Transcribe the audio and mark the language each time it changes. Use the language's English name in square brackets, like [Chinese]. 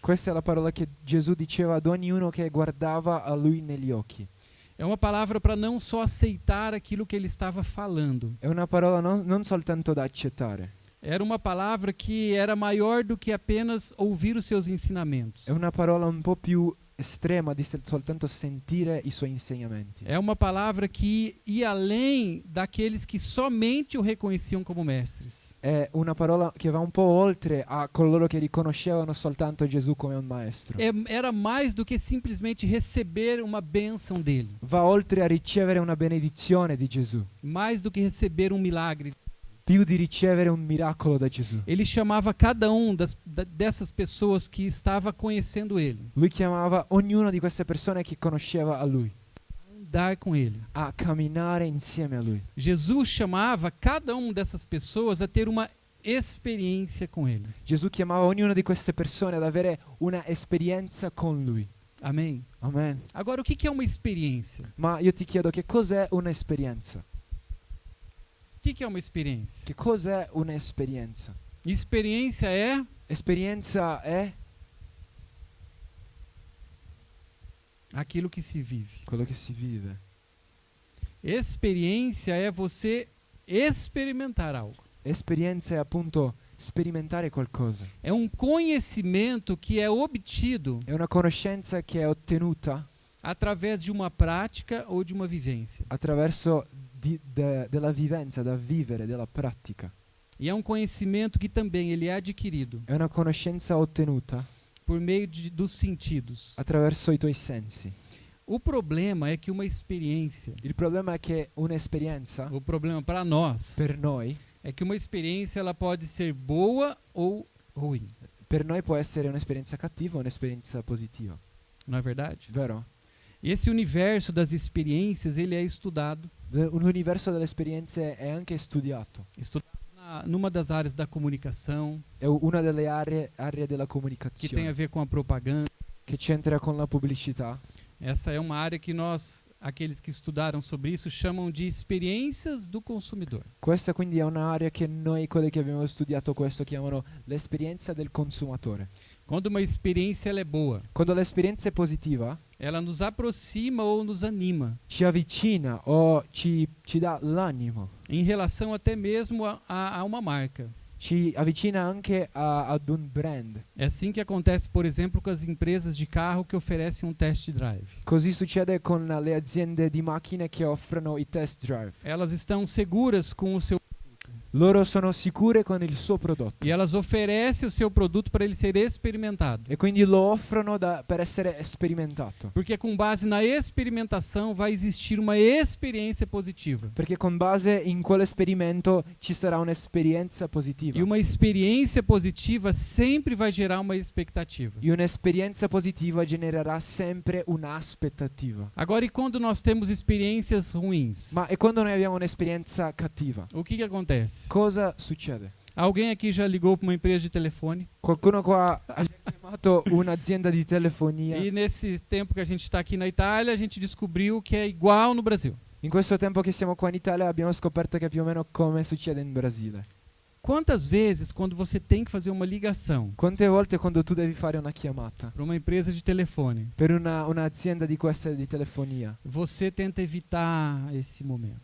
[Italian] Questa è la parola che Gesù diceva ad ognuno che guardava a lui negli occhi. [Portuguese] É uma palavra para não só aceitar aquilo que ele estava falando. [Italian] È una parola non soltanto da accettare. [Portuguese] Era uma palavra que era maior do que apenas ouvir os seus ensinamentos. [Italian] È una parola un po' più estrema di soltanto sentire i suoi insegnamenti. [Portuguese] É uma palavra que ia além daqueles que somente o reconheciam como mestres. [Italian] È una parola che va un po' oltre a coloro che riconoscevano soltanto Gesù come un maestro. [Portuguese] Era mais do que simplesmente receber uma bênção dele. [Italian] Va oltre a ricevere una benedizione di Gesù, [Portuguese] Mais do que receber um milagre. [Italian] più di ricevere un miracolo da Gesù. [Portuguese] Ele chamava cada um dessas pessoas que estava conhecendo ele, [Italian] Lui chiamava ognuno di queste persone che conosceva a lui [Portuguese] andar com ele. [Italian] a camminare insieme a lui. [Portuguese] Jesus chamava cada um dessas pessoas a ter uma experiência com ele. [Italian] Gesù chiamava ognuno di queste persone ad avere una esperienza con lui. [Portuguese] Amém? [Italian] Amen. [Portuguese] Agora, o que é uma experiência? [Italian] Ma io ti chiedo, che cos'è un'esperienza? [Portuguese] O que é uma experiência? [Italian] Che cos'è un'esperienza? [Portuguese] Experiência é [Italian] Esperienza è [Portuguese] aquilo que se vive. [Italian] quello che si vive. [Portuguese] Experiência é você experimentar algo. [Italian] Esperienza è appunto sperimentare qualcosa. [Portuguese] É um conhecimento que é obtido [Italian] È una conoscenza che è ottenuta [Portuguese] através de uma prática ou de uma vivência. [Italian] attraverso della vivenza, da vivere, della pratica. [Portuguese] E é um conhecimento que também ele é adquirido [Italian] È una conoscenza ottenuta [Portuguese] por meio dos sentidos. [Italian] attraverso i tuoi sensi. [Portuguese] O problema é que uma experiência, [Italian] Il problema è che un'esperienza, [Portuguese] o problema para nós, [Italian] per noi [Portuguese] é que uma experiência ela pode ser boa ou ruim. [Italian] può essere un'esperienza cattiva o un'esperienza positiva, [Portuguese] Não é verdade? [Italian] vero? [Portuguese] Esse universo das experiências, ele é estudado [Italian] L'universo delle esperienze è anche studiato. [Portuguese] Numa das áreas da comunicação, [Italian] È una delle aree della [Portuguese] que tem a [Italian] comunicazione [Portuguese] ver com a propaganda. [Italian] che c'entra con la pubblicità. [Portuguese] Essa é uma área que nós, aqueles que estudaram sobre isso, chamam de experiências do consumidor. [Italian] Questa quindi è un'area che noi, quelli che abbiamo studiato questo, chiamano l'esperienza del consumatore. [Portuguese] Quando uma experiência ela é boa, [Italian] Quando l'esperienza è positiva, [Portuguese] ela nos aproxima ou nos anima, [Italian] ci avvicina o ci dà l'animo, [Portuguese] em relação até mesmo a uma marca. [Italian] ci avvicina anche ad un brand. [Portuguese] É assim que acontece, por exemplo, com as empresas de carro que oferecem um test drive. [Italian] Così succede con le aziende di macchine che offrono i test drive. [Portuguese] Elas estão seguras com o seu [Italian] Loro sono sicure con il suo prodotto [Portuguese] e elas oferecem o seu produto para ele ser experimentado. [Italian] e quindi lo offrono per essere sperimentato. [Portuguese] Porque com base na experimentação vai existir uma experiência positiva. [Italian] Perché con base in quell'esperimento ci sarà un'esperienza positiva. [Portuguese] E uma experiência positiva sempre vai gerar uma expectativa. [Italian] E un'esperienza positiva genererà sempre un'aspettativa. [Portuguese] Agora, e quando nós temos experiências ruins? [Italian] Ma e quando noi abbiamo un'esperienza cattiva? [Portuguese] O que acontece? [Italian] Cosa succede? [Portuguese] Alguém aqui já ligou para uma empresa de telefone? [Italian] Qualcuno qua ha chiamato un'azienda di telefonia. [Portuguese] E nesse tempo que a gente está aqui na Itália, a gente descobriu que é igual no Brasil. [Italian] In questo tempo che siamo qua in Italia abbiamo scoperto che è più o meno come succede in Brasile. [Portuguese] Quantas vezes, quando você tem que fazer uma ligação [Italian] Quante volte quando tu devi fare una chiamata [Portuguese] para uma empresa de telefone, [Italian] per un'azienda di questa di telefonia [Portuguese] você tenta evitar esse momento?